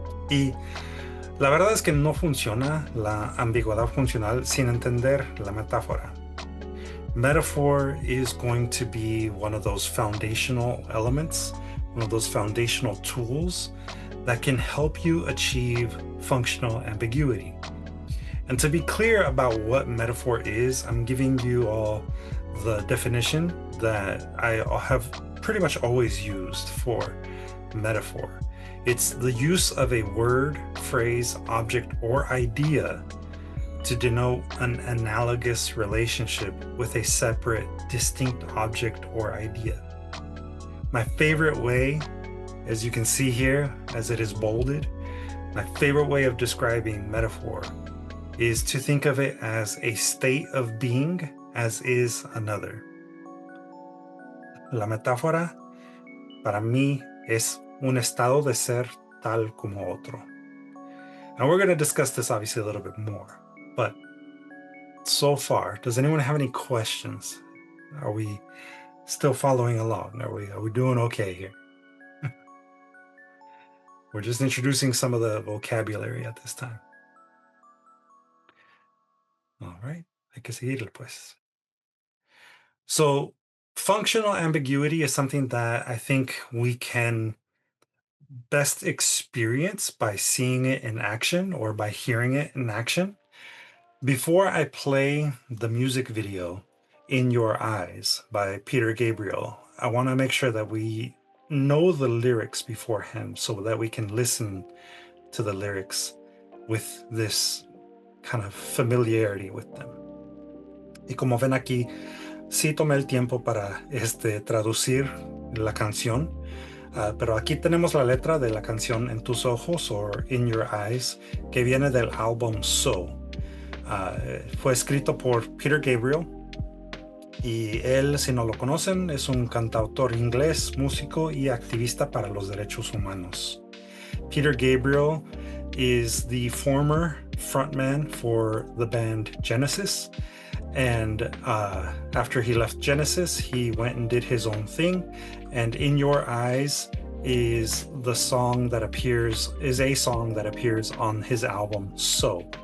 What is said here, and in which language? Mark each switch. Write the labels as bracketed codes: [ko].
[es] Y la verdad es que no funciona la ambigüedad funcional sin entender la metáfora. [en] Metaphor is going to be one of those foundational elements, one of those foundational tools that can help you achieve functional ambiguity. And to be clear about what metaphor is, I'm giving you all the definition that I have pretty much always used for metaphor. It's the use of a word, phrase, object, or idea to denote an analogous relationship with a separate, distinct object or idea. My favorite way, as you can see here, as it is bolded, my favorite way of describing metaphor is to think of it as a state of being as is another. [es] La metáfora, para mí, es un estado de ser tal como otro. [en] And we're going to discuss this obviously a little bit more, but so far, does anyone have any questions? Are we still following along? Are we doing okay here? We're just introducing some of the vocabulary at this time. All right, [es] hay que seguirle pues. [en] So functional ambiguity is something that I think we can best experience by seeing it in action or by hearing it in action. Before I play the music video In Your Eyes by Peter Gabriel, I want to make sure that we know the lyrics beforehand so that we can listen to the lyrics with this kind of familiarity with them. [es] Y como ven aquí, sí tomé el tiempo para traducir la canción, pero aquí tenemos la letra de la canción En Tus Ojos o In Your Eyes, que viene del álbum So. Fue escrito por Peter Gabriel, y él, si no lo conocen, es un cantautor inglés, músico y activista para los derechos humanos. [en] Peter Gabriel is the former frontman for the band Genesis, and after he left Genesis, he went and did his own thing, and In Your Eyes is a song that appears on his album So.